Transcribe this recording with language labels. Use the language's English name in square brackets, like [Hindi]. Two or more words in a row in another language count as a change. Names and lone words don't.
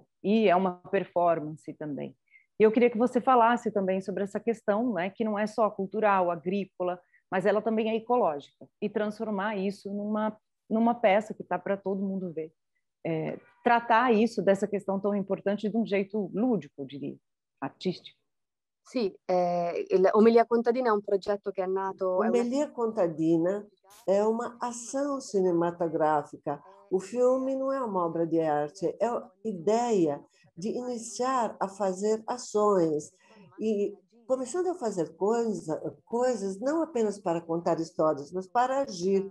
[Portuguese] E é uma performance também. E eu queria que você falasse também sobre essa questão, né, que não é só cultural, agrícola, mas ela também é ecológica, e transformar isso numa peça que está para todo mundo ver. Tratar isso, dessa questão tão importante, de um jeito lúdico, eu diria, artístico. [Italian] Sì, Omelia Contadina è un progetto che è nato... [Portuguese] Omelia Contadina é uma ação cinematográfica. O filme não é uma obra de arte, é a ideia de iniciar a fazer ações e começando a fazer coisas não apenas para contar histórias, mas para agir.